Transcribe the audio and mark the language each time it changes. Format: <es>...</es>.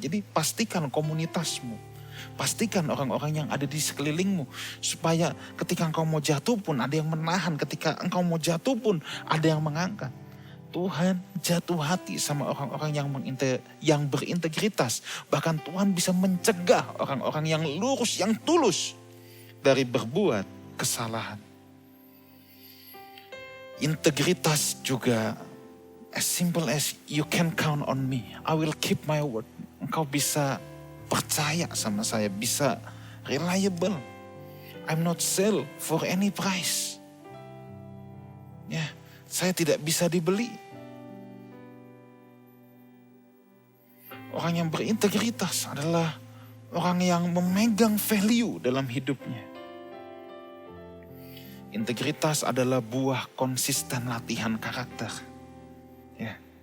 <id>Jadi pastikan komunitasmu, pastikan orang-orang yang ada di sekelilingmu, supaya ketika engkau mau jatuh pun ada yang menahan, ketika engkau mau jatuh pun ada yang mengangkat. Tuhan jatuh hati sama orang-orang yang berintegritas. Bahkan Tuhan bisa mencegah orang-orang yang lurus, yang tulus dari berbuat kesalahan. Integritas juga</id> <en>as simple as you can count on me. I will keep my word.</en> <id>Engkau bisa percaya sama saya, bisa reliable.</id> <en>I'm not sell for any price.</en> <id>Ya, saya tidak bisa dibeli. Orang yang berintegritas adalah orang yang memegang value dalam hidupnya. Integritas adalah buah konsisten latihan karakter. Ya.</id>